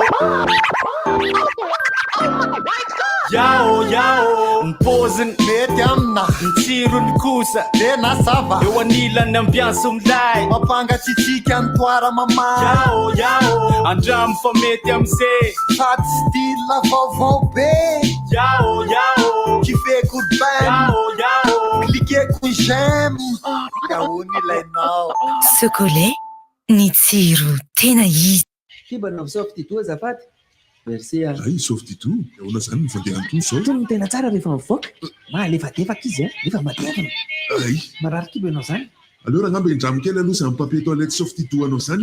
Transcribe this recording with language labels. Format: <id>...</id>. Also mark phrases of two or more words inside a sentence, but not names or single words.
<mg>Yao, yao. Ny paoziny mety amina, ny tsirony kosa de nasava. Eo anilany ambianso milay, mampangatsitsiaka ny toara mamahy. Yao, yao. Andramo fa mety am'zay, faty style vaovao be. Yao, yao. Kifeko ben. Yao, yao. Klikeko j'aime. Yao nilainao. Sokolay, ny tsiro tena izy. Kibanao softy toa azafady. Merci. Ay, softy toa. Eona zany mifandeha toa sao. Tony tena tsara rehefa mivoaka. Malefadefaka izy, rehefa matevina. Ay. Marary kibo ianao zany. Alors angamba indramo kely aloha zany</mg> <fr>papier toilette</fr> <mg>softy toa anao zany.</mg>